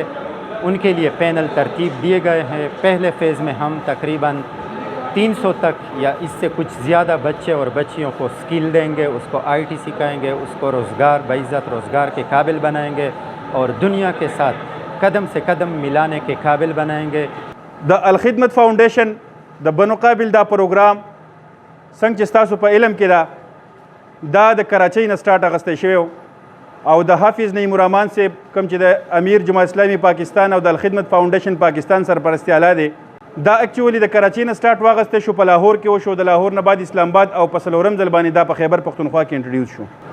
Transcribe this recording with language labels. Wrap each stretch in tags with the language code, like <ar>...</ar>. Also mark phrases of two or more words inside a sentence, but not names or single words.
<ur>اُن کے لیے پینل ترتیب دیے گئے ہیں۔ پہلے فیز میں ہم تقریباً 300 تک یا اس سے کچھ زیادہ بچے اور بچیوں کو سکل دیں گے، اس کو آئی ٹی سکھائیں گے، اس کو روزگار باعزت روزگار کے قابل بنائیں گے اور دنیا کے ساتھ قدم سے قدم ملانے کے قابل بنائیں گے.</ur> <ps>د الخدمت فاؤنډیشن د بنو قابل دا پروګرام سنګ چې ستاسو په علم کې دا د کراچۍ نه سټارټ اخیستی شوی او د حافظ نعیم الرحمن صاحب کوم چې د امیر جماعت اسلامي پاکستان او د الخدمت فاؤنډیشن پاکستان سرپرستي اعلی دی، دا اکچولی د کراچۍ نه سټارټ واخیستی شو، په لاهور کې وشو، د لاهور نه بعد اسلام آباد او په څلورم ځل باندې دا په خیبر پښتونخوا کې انټروډیوس شو.</ps>